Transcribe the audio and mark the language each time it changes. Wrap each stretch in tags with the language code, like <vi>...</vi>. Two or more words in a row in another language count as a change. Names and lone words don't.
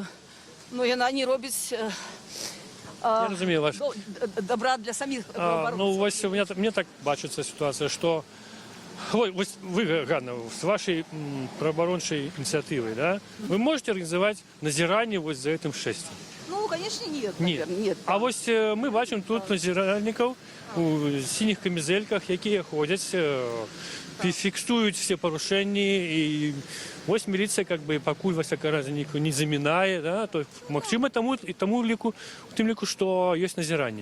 <be>Ну, яна не робіць добра для саміх праваабаронцаў. Ну, вось мне так бачыцца сітуацыя, што вось вы, Ганна, з вашай праваабарончай ініцыятывай, да, вы можете арганізаваць назіранне вось за гэтым шэсцем?</be> <ru>Ну, конечно, нет. Нет.</ru> <be>А вось мы бачым тут назіральнікаў у сініх камізэльках, якія ходзяць, фіксуюць все парушэнні, і вось міліцыя пакуль вас аказніку не замінае, да, то магчыма у тым ліку, што ёсць назіранне.</be>